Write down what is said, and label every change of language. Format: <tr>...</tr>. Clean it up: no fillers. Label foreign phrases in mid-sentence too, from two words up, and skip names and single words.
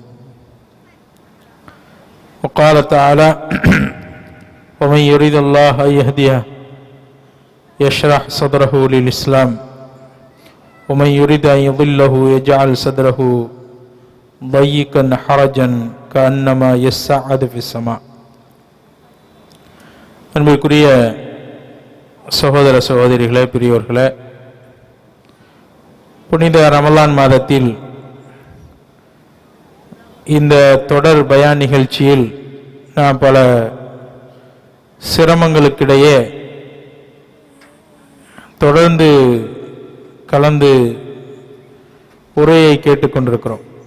<ar>وقال تعالى ومن يريد الله أن يهديه يشرح صدره للإسلام ومن يريد أن يضله يجعل صدره ضيقا حرجا كأنما يصعد في السماء.</ar> <ta>அன்பிற்குரிய சகோதர சகோதரிகளே, பெரியோர்களே, புனித ரமலான் மாதத்தில் இந்த தொடர் பயான் நிகழ்ச்சியில் நாம் பல சிரமங்களுக்கிடையே தொடர்ந்து கலந்து உரையை கேட்டுக்கொண்டிருக்கிறோம்.</ta>